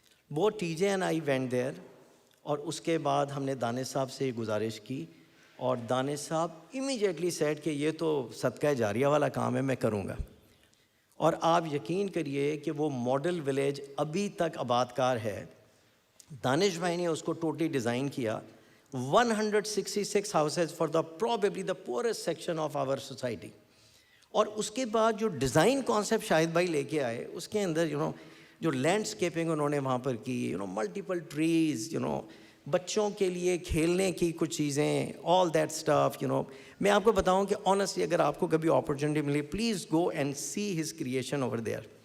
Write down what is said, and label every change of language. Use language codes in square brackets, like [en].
[ur] وہ T J [en] And I went there. [ur] اور اس کے بعد ہم نے دانش صاحب سے یہ گزارش کی اور دانش صاحب [en] immediately said [ur] کہ یہ تو صدقہ جاریہ والا کام ہے، میں کروں گا. اور آپ یقین کریے کہ وہ ماڈل ولیج ابھی تک آباد کار ہے. دانش بھائی نے اس کو ٹوٹلی ڈیزائن کیا. [en] 166 houses for the probably the poorest section of our society. [ur] اور اس کے بعد جو ڈیزائن کانسیپٹ شاہد بھائی لے کے آئے، اس کے اندر جو لینڈسکیپنگ انہوں نے وہاں پر کی، ملٹیپل ٹریز، بچوں کے لیے کھیلنے کی کچھ چیزیں، [en] All that stuff. [ur] میں آپ کو بتاؤں کہ آنیسٹلی اگر آپ کو کبھی اپرچونیٹی ملی، [en] Please go and see his creation over there.